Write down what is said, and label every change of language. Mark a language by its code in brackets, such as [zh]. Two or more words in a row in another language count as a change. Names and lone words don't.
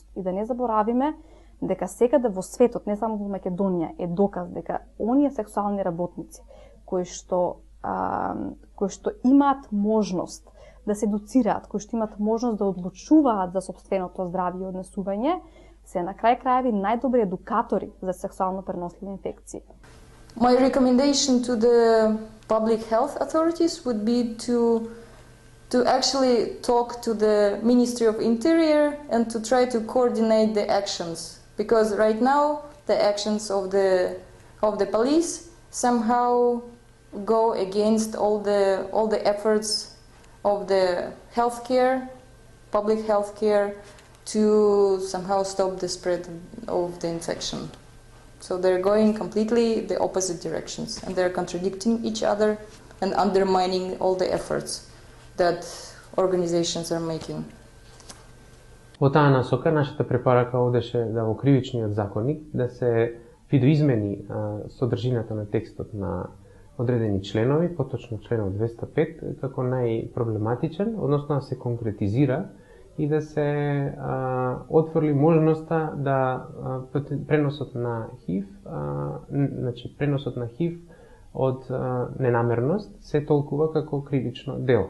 [mk] И да не заборавиме дека секаде во светот, не само во Македонија, е доказ дека оние сексуални работници кои што имаат можност да се едуцираат, кои што имаат можност да одлучуваат за сопственото здравје и однесување, се на крај крајеви најдобри едукатори за сексуално преносливи инфекции. [en] My recommendation to the public health authorities would be to actually talk to the Ministry of Interior and to try to coordinate the actions, because right now the actions of the police somehow go against all the efforts of the public healthcare to somehow stop the spread of the infection. So they're going completely the opposite directions, and they're contradicting each other and undermining all the efforts that organizations are making. [mk] Во таа насока, нашата препорака одеше да во кривичниот законник да се видоизмени содржината на текстот на одредени членови, поточно членот 205, како најпроблематичен, односно да се конкретизира и да се отвори можноста да преносот на ХИВ, значи преносот на ХИВ од ненамерност се толкува како кривично дело.